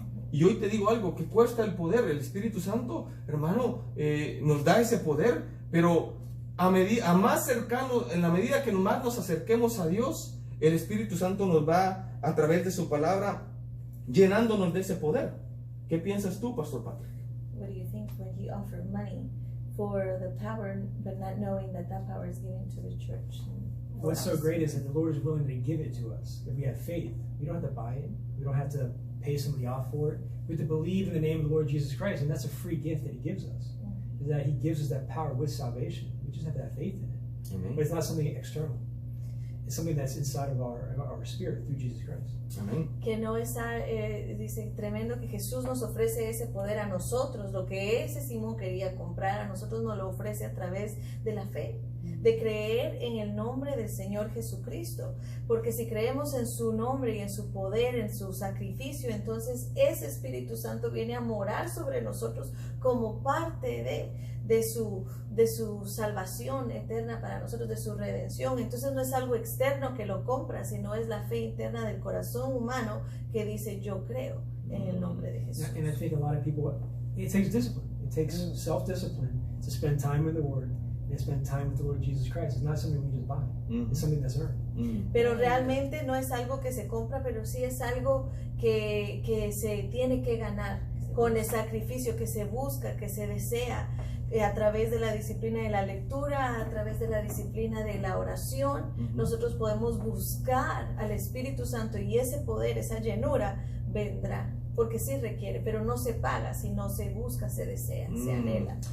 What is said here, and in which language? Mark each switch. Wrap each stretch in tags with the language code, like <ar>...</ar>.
<es>Y hoy te digo algo, que cuesta el poder. El Espíritu Santo, hermano, nos da ese poder, pero a más cercano, en la medida que más nos acerquemos a Dios, el Espíritu Santo nos va, a través de su palabra, llenándonos de ese poder. ¿Qué piensas tú, Pastor Patrick?</es> <en>What do you think when he offered money for the power, but not knowing that that power is given to the church? What's so great is that the Lord is willing to give it to us. If we have faith, we don't have to buy it. We don't have to pay somebody off for it. We have to believe in the name of the Lord Jesus Christ, and that's a free gift that He gives us. Is that He gives us that power with salvation. We just have to have faith in it. Amen. But it's not something external. It's something that's inside of our spirit through Jesus Christ.</en> <es>Amén. Que no está, dice, tremendo que Jesús nos ofrece ese poder a nosotros, lo que ese Simón quería comprar, a nosotros nos lo ofrece a través de la fe, de creer en el nombre del Señor Jesucristo, porque si creemos en su nombre y en su poder, en su sacrificio, entonces ese Espíritu Santo viene a morar sobre nosotros como parte de su salvación eterna para nosotros, de su redención. Entonces no es algo externo que lo compra, sino es la fe interna del corazón humano que dice yo creo en el nombre de Jesús.</es> <en>And I think a lot of people, it takes discipline. It takes self-discipline to spend time in the Word and spend time with the Lord Jesus Christ. It's not something we just buy. It's something that's earned.</en> <es>Pero realmente no es algo que se compra, pero sí es algo que se tiene que ganar con el sacrificio, que se busca, que se desea, a través de la disciplina de la lectura, a través de la disciplina de la oración. Nosotros podemos buscar al Espíritu Santo y ese poder, esa llenura vendrá, porque sí requiere, pero no se paga, sino se busca, se desea, se anhela.</es>